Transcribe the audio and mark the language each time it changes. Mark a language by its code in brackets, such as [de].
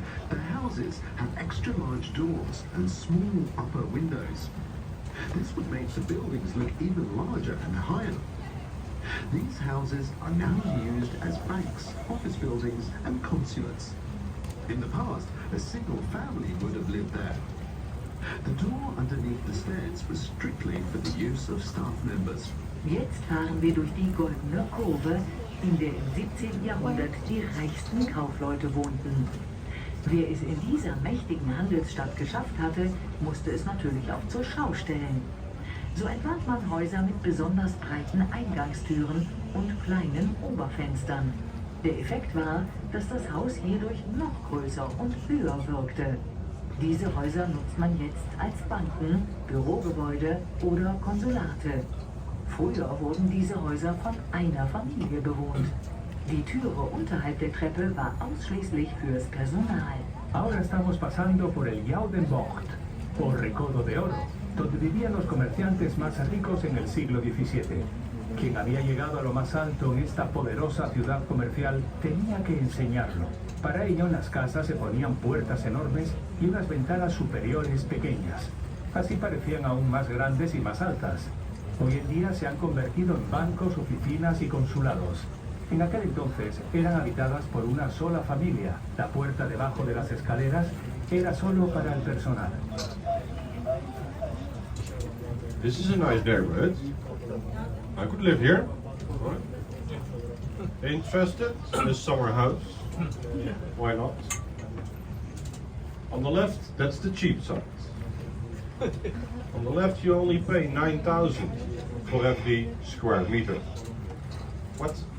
[en] The houses have extra large doors and small upper windows. This would make the buildings look even larger and higher. These houses are now used as banks, office buildings, and consulates. In the past, a single family would have lived there. The door underneath the stairs was strictly for the use of staff members. [de] Jetzt fahren wir durch die goldene Kurve, in der im 17. Jahrhundert die reichsten Kaufleute wohnten. Wer es in dieser mächtigen Handelsstadt geschafft hatte, musste es natürlich auch zur Schau stellen. So entwarf man Häuser mit besonders breiten Eingangstüren und kleinen Oberfenstern. Der Effekt war, dass das Haus hierdurch noch größer und höher wirkte. Diese Häuser nutzt man jetzt als Banken, Bürogebäude oder Konsulate. Früher wurden diese Häuser von einer Familie bewohnt. Die Türe unterhalb der Treppe war ausschließlich fürs Personal. [es] Ahora estamos pasando por el Llao de Mort, o Recodo de Oro, donde vivían los comerciantes más ricos en el siglo XVII. Quien había llegado a lo más alto en esta poderosa ciudad comercial tenía que enseñarlo. Para ello en las casas se ponían puertas enormes y unas ventanas superiores pequeñas. Así parecían aún más grandes y más altas. Hoy en día se han convertido en bancos, oficinas y consulados. En aquel entonces eran habitadas por una sola familia. La puerta debajo de las escaleras era solo para el personal. [en] This is a nice neighborhood. I could live here. Right. Interested in a summer house? Why not? On the left, that's the cheap side. On the left, you only pay 9,000 for every square meter. What?